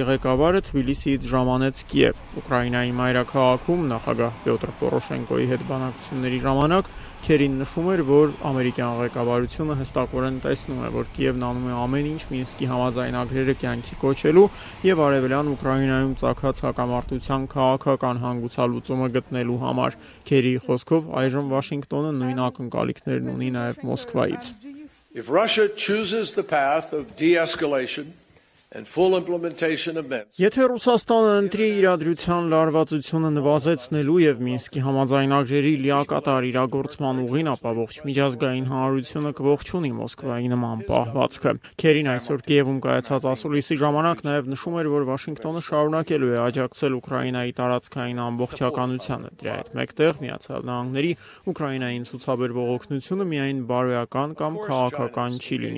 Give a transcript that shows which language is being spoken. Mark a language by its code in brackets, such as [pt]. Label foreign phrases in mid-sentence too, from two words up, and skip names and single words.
[hy] ղեկավարը Թբիլիսիից ժամանեց Կիև։ Ուկրաինայի մայրաքաղաքում նախագահ Պյոտր Պորոշենկոյի հետ բանակցությունների ժամանակ Քերին նշում էր, որ ամերիկյան ղեկավարությունը հստակորեն տեսնում է, որ Կիևն անում է ամեն ինչ Մինսկի համաձայնագրերը կյանքի կոչելու եւ արևելյան Ուկրաինայում ծագած հակամարտության քաղաքական հանգուցալուծումը գտնելու համար։ Քերիի խոսքով այժմ Վաշինգտոնը նույն ակնկալիքներն ունի նաեւ Մոսկվայից։ [en] If Russia chooses the path of de-escalation and full implementation of Minsk. [hy] Եթե Ռուսաստանը ընտրի իրադրության լարվածությունը նվազեցնելու եւ Մինսկի համաձայնագրերի լիակատար իրագործման ուղին, ապա ողջ միջազգային հանրությունը կողջունի Մոսկվայի նման պահվածքը։ Քերին այսօր Կիևում կայացած ասուլիսի ժամանակ նաեւ նշում էր, որ Վաշինգտոնը շարունակելու է աջակցել Ուկրաինայի տարածքային ամբողջականությանը։ Դրա հետ մեկտեղ Միացյալ Նահանգների Ուկրաինային ցուցաբերվող օգնությունը միայն բարոյական կամ քաղաքական չի լինի։